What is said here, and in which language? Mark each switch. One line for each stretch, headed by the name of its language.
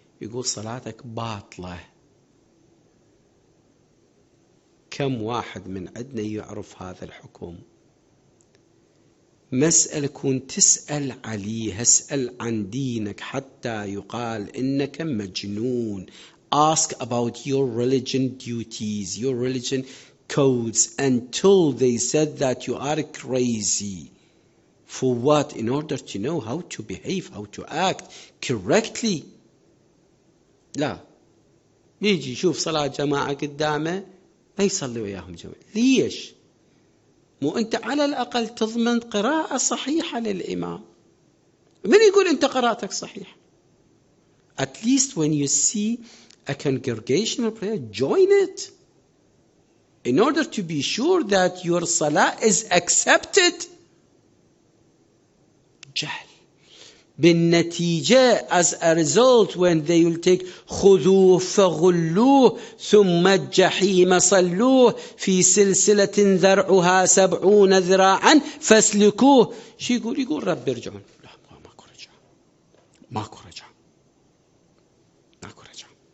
Arabic: يقول صلاتك باطلة. كم واحد من عندنا يعرف هذا الحكم؟ مسألة كون تسأل عليه، اسأل عن دينك حتى يقال إنك مجنون.
English: Ask about your religion duties, your religion codes, until they said that you are crazy. For what? In order to know how to behave, how to act correctly.
Arabic: لا يجي يشوف صلاة جماعة قدامه ما يصلي وياهم جماعة. ليش؟ مو أنت على الأقل تضمن قراءة صحيحة للإمام. من يقول أنت قراءتك صحيح؟
English: At least when you see a congregational prayer, join it, in order to be sure that your salah is accepted.
Arabic: جهل. بالنتيجة,
English: as a result, when they will take
Arabic: خذوه فغلوه ثم الجحيم صلوه في سلسلة ذرعها 70 ذراعا فاسلكوه. شو يقول؟ يقول رب ارجعون. لا ماكو رجع، ماكو رجع، ماكو رجع.